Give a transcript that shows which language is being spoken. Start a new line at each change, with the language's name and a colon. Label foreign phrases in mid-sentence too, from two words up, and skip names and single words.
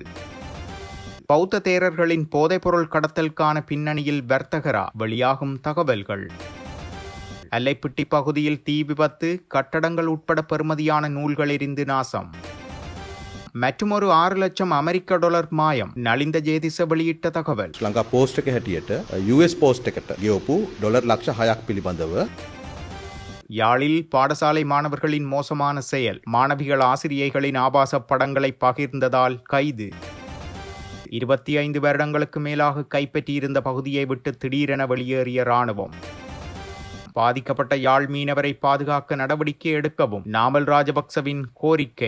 Tamil: பௌத்த தேரர்களின் போதைப்பொருள் கடத்தலுக்கான பின்னணியில் வர்த்தகரா வெளியாகும் தகவல்கள். அல்லைப்பிட்டி பகுதியில் தீ விபத்து, கட்டடங்கள் உட்பட பெறுமதியான நூல்கள் எரிந்து நாசம். மற்றுமொரு 6 லட்சம் அமெரிக்க டாலர் மாயம். நலிந்த ஜேதிச வெளியிட்ட தகவல்.
Sinhala: ලංකා පෝස්ට් එක හැටියට US පෝස්ට් එකට ගෙවපු ඩොලර් ලක්ෂ 6ක් පිළිබඳව
Tamil: யாழில் பாடசாலை மாணவர்களின் மோசமான செயல். மாணவிகள் ஆசிரியைகளின் ஆபாச படங்களை பகிர்ந்ததால் கைது. 25 வருடங்களுக்கு மேலாக கைப்பற்றியிருந்த பகுதியை விட்டு திடீரென வெளியேறிய இராணுவம். பாதிக்கப்பட்ட யாழ் மீனவரை பாதுகாக்க நடவடிக்கை எடுக்கவும் நாமல் ராஜபக்சவின் கோரிக்கை.